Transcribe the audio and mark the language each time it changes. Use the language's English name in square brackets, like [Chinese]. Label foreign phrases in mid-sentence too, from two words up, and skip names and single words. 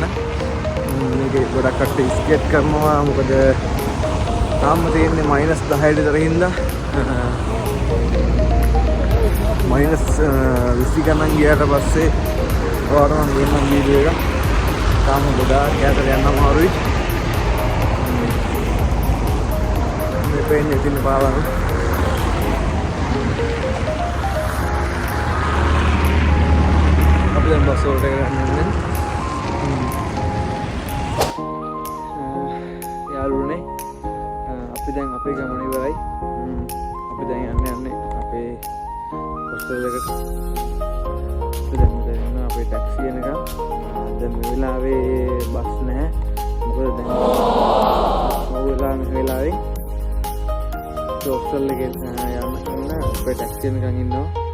[Sinhala] මේකේ ගොඩක් කට්ටිය ස්කේට් කරනවා. මොකද තාම තියෙන්නේ -10 විතර හින්දා. -20 ගණන් ගියාට පස්සේ ඔයාලට මම ගේන්න වීඩියෝ එක. තාම ගොඩාක් ඈතට යන්න අමාරුයි. पेन दिन पाला अब बस यारूने අපි දැන් අපේ ගමන ඉවරයි. අපි දැන් යන්නේ අපේ හොස්ටල් එකට. දැන් මෙතන අපේ ටැක්සි එකක. දැන් මේ වෙලාවේ බස් නැහැ. මොකද දැන් මේ වෙලාවේ හොස්ටල් එකේ යන්න අපේ ටැක්සි එකකින් ඉන්නවා.